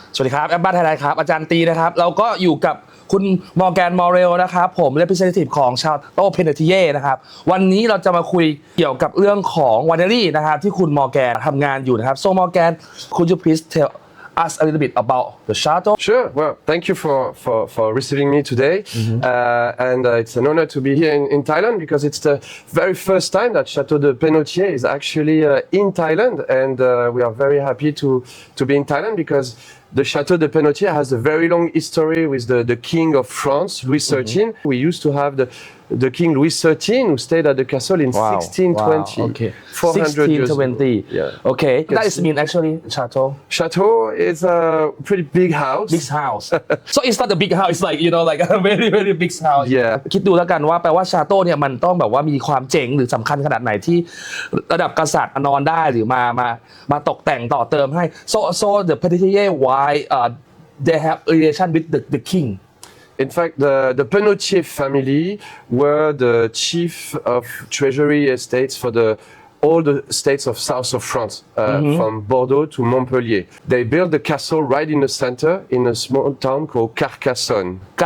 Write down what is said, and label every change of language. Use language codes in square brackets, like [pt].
[th] สวัสดีครับแอปบ้านไทยไลน์ครับอาจารย์ตีนะครับเราก็อยู่กับคุณมอร์แกนมอเรลนะครับผม representative ของชาวโตเพนเทียนะครับวันนี้เราจะมาคุยเกี่ยวกับเรื่องของวานารี่นะครับที่คุณมอร์แกนทำงานอยู่นะครับ [en] so Morgan could you please tell us a little bit about the chateau? Sure. Well, thank you for receiving me today. And it's an honor to be here in Thailand because it's the very first time that Chateau de Pennautier is actually in Thailand. And we are very happy to be in Thailand because the Chateau de Pennautier has a very long history with the King of France, Louis XIII. We used to have the King Louis XIII who stayed at the castle in 1620. Wow. Okay. 400 years ago. 1620. Yeah. Okay. That is mean actually chateau. Chateau is a pretty big house. Big house. So it's not a big house. It's like like a very very big house. Yeah. [th] คิดดูแล้วกันว่าแปลว่าชาโต้เนี่ยมันต้องแบบว่ามีความเจ๋งหรือสำคัญขนาดไหนที่ระดับกษัตริย์นอนได้หรือมาตกแต่งต่อเติมให้ [en] so the Pennautier why they have relation with the king. In fact, the Pennautier family were the chief of treasury estates for all the states of south of France, from Bordeaux to Montpellier. They built the castle right in the center in a small town called Carcassonne.